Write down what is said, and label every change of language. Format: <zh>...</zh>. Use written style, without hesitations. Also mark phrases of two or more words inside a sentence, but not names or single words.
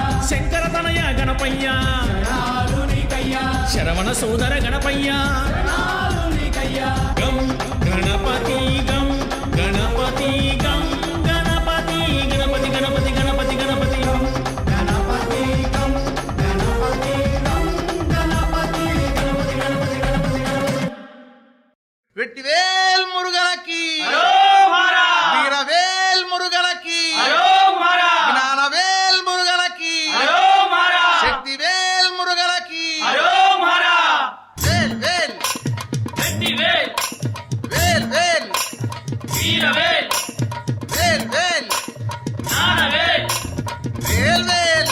<te>శంకర తనయ గణపయ్యా శరణాలు నీకయ్యా శరవణ సోదర గణపయ్యా శరణాలు నీకయ్యా గం గణపతి గం గణపతి గం గణపతి గణపతి గణపతి గణపతి గణపతి గం గణపతి గం గణపతి గం గణపతి గణపతి గణపతి గణపతి గణపతి</te> <ta>வெற்றிவேல் முருகனுக்கு வீரவேல் முருகனுக்கு ஞானவேல் முருகனுக்கு சக்திவேல் முருகனுக்கு வேல் வேல் வேல் வேல் வீரவேல் வேல் வேல் ஞானவேல் வேல் வேல்</ta>